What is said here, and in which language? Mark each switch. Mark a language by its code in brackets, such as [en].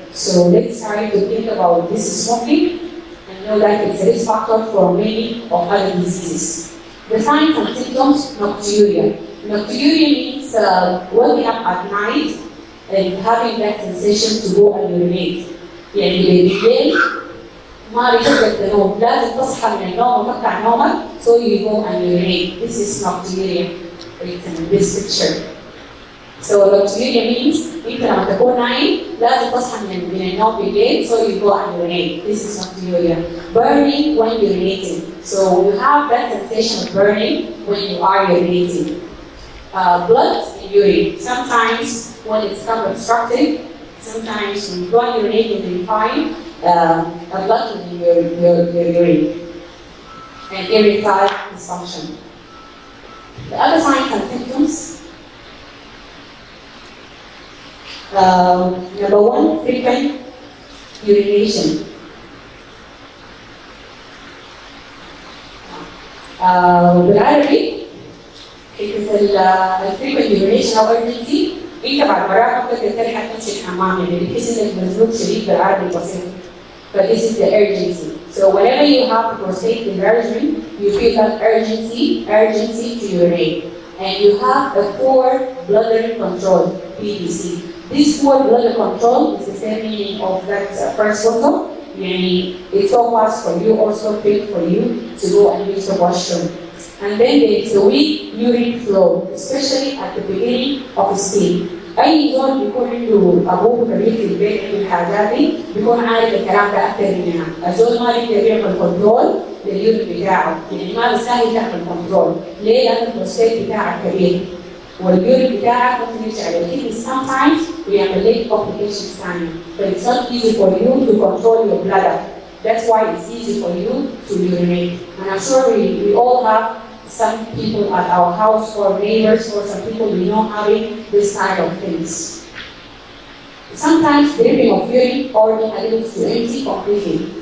[en] So let's try to think about this smoking and know that it's a risk factor for many of other diseases. The signs and symptoms, nocturia. Nocturia means waking up at night and having that sensation to go and urinate. [ar] يعني بالليل ما بتقدر تنوم، لازم تصحى من النوم وتقطع نومك [en] so you go and urinate. This is nocturia. It's in this picture. So nocturia means [ar] انت لما تكون نايم لازم تصحى من النوم بالليل [en] so you go and urinate. This is nocturia. Burning when urinating. So you have that sensation of burning when you are urinating. Blood in urine. Sometimes when it's become obstructive, sometimes when you go and urinate and you find a blood in your urine and erectile dysfunction. The other signs and symptoms. Number one, frequent urination. [ar] بالعربي الفريكوينت يورينيشن او urgency انت بعد مرات ممكن تلحق تمشي الحمام يعني بتحس انك مزنوق شديد بالعربي البسيط. [en] But this is the urgency. So whenever you have prostate enlargement, you feel that urgency to urinate. And you have a poor bladder control, PBC. This poor bladder control is the same meaning of that first photo. It's so fast for you, also quick for you to go and use the washroom. And then there is a weak urine flow, especially at the beginning of the skin. [ar] أي زول بيكون عنده أبوه كبير في البيت عنده الحاجات دي بيكون عارف الكلام ده أكثر مننا. الزول ما بيقدر يعمل كنترول لليورين بتاعه، يعني ما بيسهل تعمل كنترول. ليه؟ لأن البروستات بتاعك كبير. واليورين بتاعك ممكن يرجع للكدني sometimes ويعمل لك complications ثانية. [en] But it's not easy for you to control your bladder. That's why it's easy for you to urinate. And I'm sure we all have some people at our house or neighbors or some people we know having this kind of things. Sometimes dripping of urine or inability to empty completely.